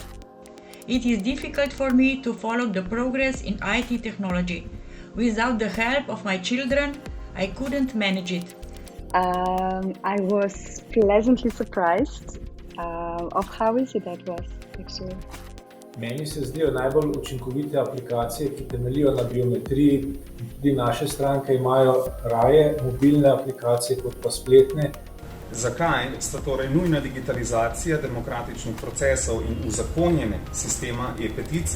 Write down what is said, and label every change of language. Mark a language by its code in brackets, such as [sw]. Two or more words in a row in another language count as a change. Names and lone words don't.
[en] It is difficult for me to follow the progress in IT technology. Without the help of my children, I couldn't manage it. I was pleasantly surprised of how easy that was, actually. [sl] Meni se zdijo najbolj učinkovite aplikacije, ki temeljijo na biometriji. Tudi naše stranke imajo raje mobilne aplikacije kot pa spletne. Zakaj sta torej nujna digitalizacija demokratičnih procesov in uzakonjenje sistema e-peticij?